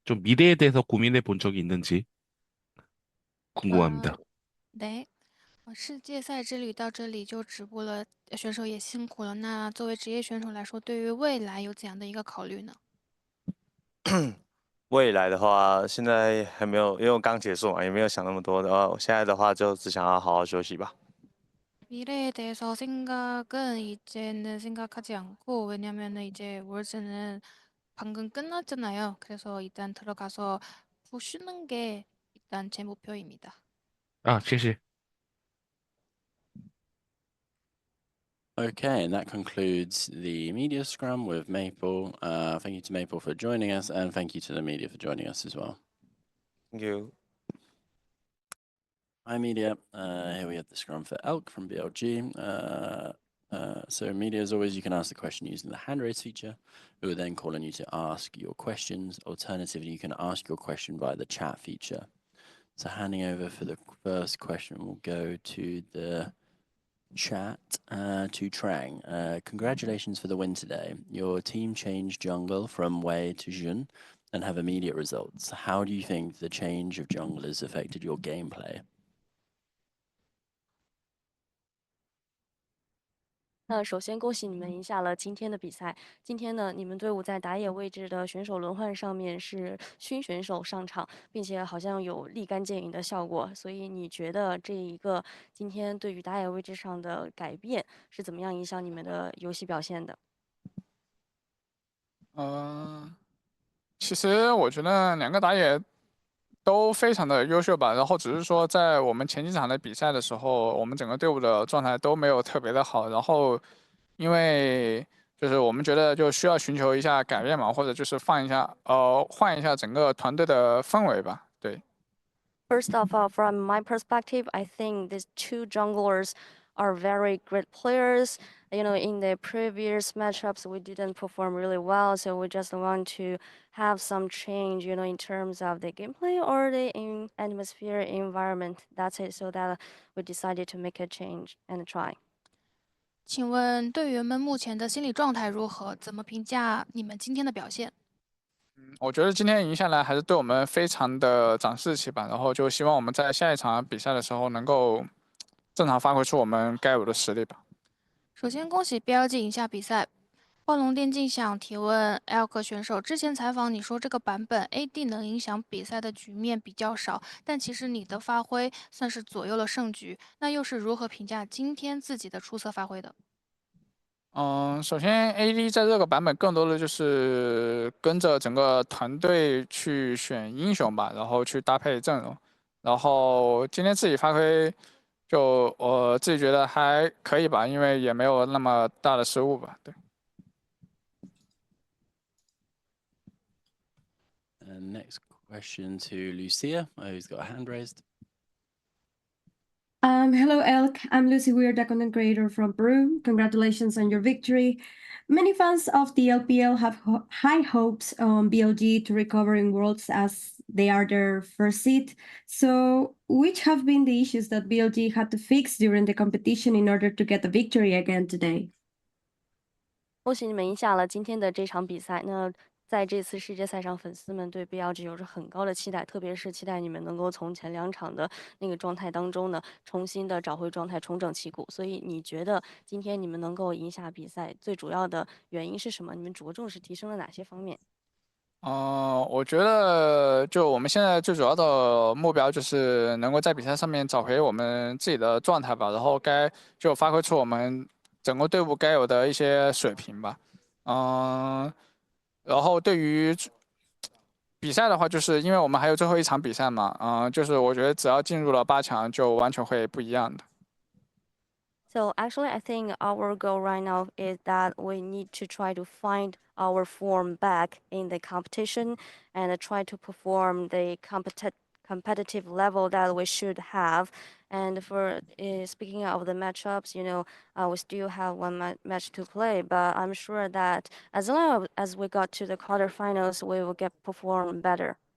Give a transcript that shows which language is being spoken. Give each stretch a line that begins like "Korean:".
Korean: 좀 미래에 대해서 고민해 본 적이 있는지 궁금합니다. 네.
Chinese: 世界赛之旅到这里就止步了，选手也辛苦了。那作为职业选手来说，对于未来有怎样的一个考虑呢？未来的话，现在还没有，因为我刚结束嘛，也没有想那么多的。我现在的话就只想要好好休息吧。
Korean: 미래에 대해서 생각은 이제는 생각하지 않고, 왜냐면은 이제 월즈는 방금 끝났잖아요. 그래서 일단 들어가서 푹 쉬는 게 일단 제 목표입니다.
Chinese: 谢谢。
English: Okay, and that concludes the media scrum with Maple. Thank you to Maple for joining us, and thank you to the media for joining us as well. Thank you. Hi, media. Here we have the scrum for Elk from BLG. So, media, as always, you can ask the question using the hand raise feature. We will then call on you to ask your questions. Alternatively, you can ask your question via the chat feature. So, handing over for the first question, we'll go to the chat to Trang. Congratulations for the win today. Your team changed jungle from Wei to Jun and have immediate results. How do you think the change of jungle has affected your gameplay?
Chinese: 那首先恭喜你们赢下了今天的比赛。今天呢，你们队伍在打野位置的选手轮换上面是勋选手上场，并且好像有立竿见影的效果。所以你觉得这一个今天对于打野位置上的改变是怎么样影响你们的游戏表现的？其实我觉得两个打野都非常的优秀吧，然后只是说在我们前几场的比赛的时候，我们整个队伍的状态都没有特别的好，然后因为就是我们觉得就需要寻求一下改变嘛，或者就是换一下整个团队的氛围吧，对。
English: First off, from my perspective, I think these two junglers are very great players. You know, in the previous matchups, we didn't perform really well, so we just want to have some change, you know, in terms of the gameplay or the atmosphere environment. That's it. So that we decided to make a change and try.
Chinese: 请问队员们目前的心理状态如何？怎么评价你们今天的表现？我觉得今天赢下来还是对我们非常的长士气吧，然后就希望我们在下一场比赛的时候能够正常发挥出我们该有的实力吧。首先恭喜 BLG 赢下比赛。暴龙电竞想提问 Elk 选手，之前采访你说这个版本 AD 能影响比赛的局面比较少，但其实你的发挥算是左右了胜局。那又是如何评价今天自己的出色发挥的？首先 AD 在这个版本更多的就是跟着整个团队去选英雄吧，然后去搭配阵容，然后今天自己发挥，就我自己觉得还可以吧，因为也没有那么大的失误吧，对。
English: And next question to Lucia, who's got a hand raised. Hello, Elk. I'm Lucy Weir, the content creator from Peru. Congratulations on your victory. Many fans of the LPL have high hopes on BLG to recover in Worlds as they are their first seed. So, which have been the issues that BLG had to fix during the competition in order to get the victory again today?
Chinese: 恭喜你们赢下了今天的这场比赛。那在这次世界赛上，粉丝们对 BLG 有着很高的期待，特别是期待你们能够从前两场的那个状态当中呢，重新的找回状态，重整旗鼓。所以你觉得今天你们能够赢下比赛，最主要的原因是什么？你们着重是提升了哪些方面？我觉得就我们现在最主要的目标就是能够在比赛上面找回我们自己的状态吧，然后就发挥出我们整个队伍该有的一些水平吧。然后对于比赛的话，就是因为我们还有最后一场比赛嘛，就是我觉得只要进入了8强，就完全会不一样的。
English: So actually, I think our goal right now is that we need to try to find our form back in the competition and try to perform the competitive level that we should have. And for speaking of the matchups, you know, we still have one match to play, but I'm sure that as long as we got to the quarterfinals, we will get perform better.